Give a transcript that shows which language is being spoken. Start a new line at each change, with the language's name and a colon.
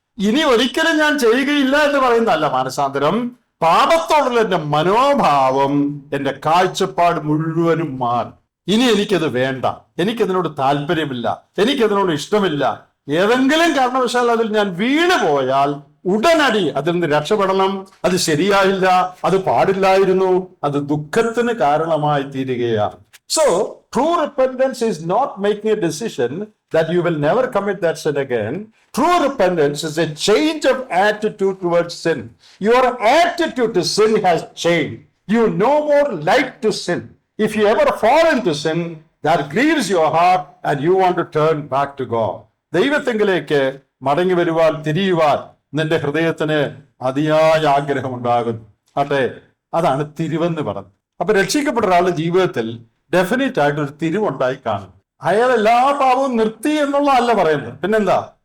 Malayalam: ഇനി ഒരിക്കലും ഞാൻ ചെയ്യുകയില്ല എന്ന് പറയുന്നതല്ല മാനസാന്തരം. പാപത്തോടുള്ള എന്റെ മനോഭാവം, എന്റെ കാഴ്ചപ്പാട് മുഴുവനും മാറി. ഇനി എനിക്കത് വേണ്ട, എനിക്കതിനോട് താല്പര്യമില്ല, എനിക്കതിനോട് ഇഷ്ടമില്ല. ഏതെങ്കിലും കാരണവശാൽ അതിൽ ഞാൻ വീണു പോയാൽ ഉടനടി അതിൽ നിന്ന് രക്ഷപ്പെടണം. അത് ശരിയായില്ല, അത് പാടില്ലായിരുന്നു, അത് ദുഃഖത്തിന് കാരണമായി തീരുകയാണ്.
English: So, true repentance is not making a decision that you will never commit that sin again. True repentance is a change of attitude towards sin. Your attitude to sin has changed. You no more like to sin. If you ever fall into sin, that grieves your heart and you want to turn back to God.
Malayalam: ദൈവത്തെങ്കിലേക്ക് മടങ്ങി വരുവാൻ, തിരിയുവാൻ നിന്റെ ഹൃദയത്തിന് അതിയായ ആഗ്രഹമുണ്ടാകുന്നു. അതെ, അതാണ് തിരിവെന്ന് പറഞ്ഞത്. അപ്പൊ രക്ഷിക്കപ്പെട്ട ഒരാളുടെ ജീവിതത്തിൽ ഡെഫിനറ്റ് ആയിട്ട് ഒരു തിരിവുണ്ടായി കാണും. അയാൾ എല്ലാ പാപവും നിർത്തി എന്നുള്ളതല്ല പറയുന്നത്. പിന്നെന്താ?